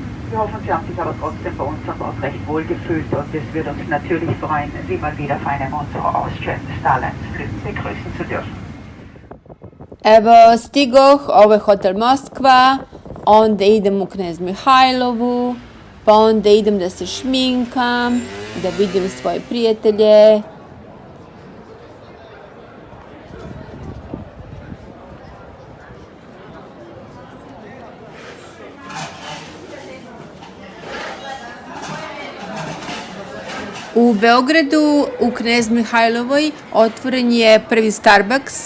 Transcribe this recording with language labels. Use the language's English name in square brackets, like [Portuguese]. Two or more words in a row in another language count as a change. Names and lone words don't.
[German] Wir hoffen, Sie haben sich aber trotzdem bei uns am Ort recht wohl gefühlt und es würde uns natürlich freuen, Sie mal wieder auf einem unserer Austrian Starlines Flügen begrüßen zu dürfen. [Serbian] Evo stigoh, ovo je Hotel Moskva, onda idem u Knez Mihajlovu, pa onda idem da se šminkam, da vidim svoje prijatelje. U Beogradu, u Knez Mihajlovoj, otvoren je prvi Starbucks.